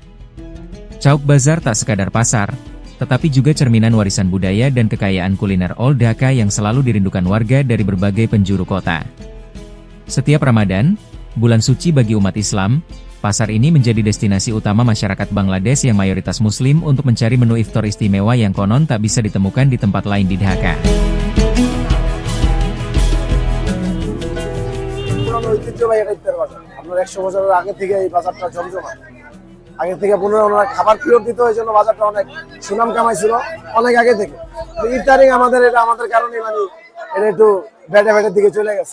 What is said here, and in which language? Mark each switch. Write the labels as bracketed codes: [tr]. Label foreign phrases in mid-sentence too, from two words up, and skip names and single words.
[id] Chowk Bazar tak sekadar pasar, tetapi juga cerminan warisan budaya dan kekayaan kuliner Old Dhaka yang selalu dirindukan warga dari berbagai penjuru kota. Setiap Ramadan, bulan suci bagi umat Islam, pasar ini menjadi destinasi utama masyarakat Bangladesh yang mayoritas Muslim untuk mencari menu iftar istimewa yang konon tak bisa ditemukan di tempat lain di Dhaka. [bn] ঐতিহ্যবাহী একটা ইফতার বাজার। আপনার 100 বছরের আগে থেকে এই বাজারটা জমজমাট। আগে থেকে ওনারা খাবার পিওর দিত, এই জন্য বাজারটা অনেক সুনাম কামাইছিল অনেক আগে থেকে। ইফতারিং আমাদের কারণে মানে এটা একটু ব্যাটের দিকে চলে গেছে।